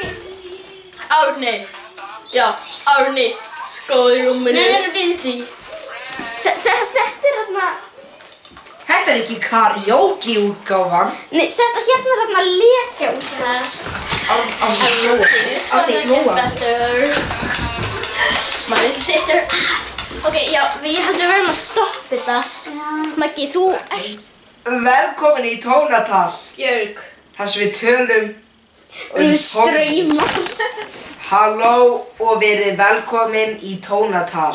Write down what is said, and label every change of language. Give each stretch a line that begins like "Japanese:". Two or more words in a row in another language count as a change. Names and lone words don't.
Icelandic: Árni! Já, Árni! Skóð í rúminu. Nei, það er Vinci. Þetta er þarna... Þetta er ekki karaoke útgáfan. Nei, þetta hérna er þarna leka útgáfan. Árni, Lóa.
English: My little sister.
Icelandic: Ok, já, ég held við verðum að stoppa þetta. Maggi, þú... Velkomin í Tónatal. Björg. Þar sem við tölum streyma. Halló og verið velkomin í Tónatal.